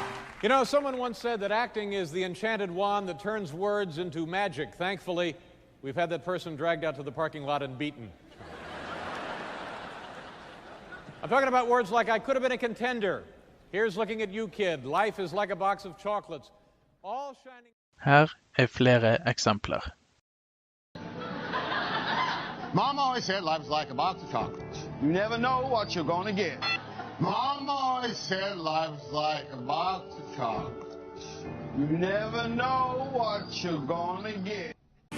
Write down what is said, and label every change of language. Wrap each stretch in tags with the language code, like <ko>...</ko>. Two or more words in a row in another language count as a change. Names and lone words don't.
<en>You know, someone once said that acting is the enchanted wand that turns words into magic. Thankfully, we've had that person dragged out to the parking lot and beaten. I'm talking about words like, I could have been a contender. Here's looking at you, kid. Life is like a box of chocolates. All shining...</en> <no>Her flere eksempler.</no> <en>Mom always said life's like a box of chocolates. You never know what you're going to get. Mom always said life's like a box of chocolates. You never know what you're going to get.</en>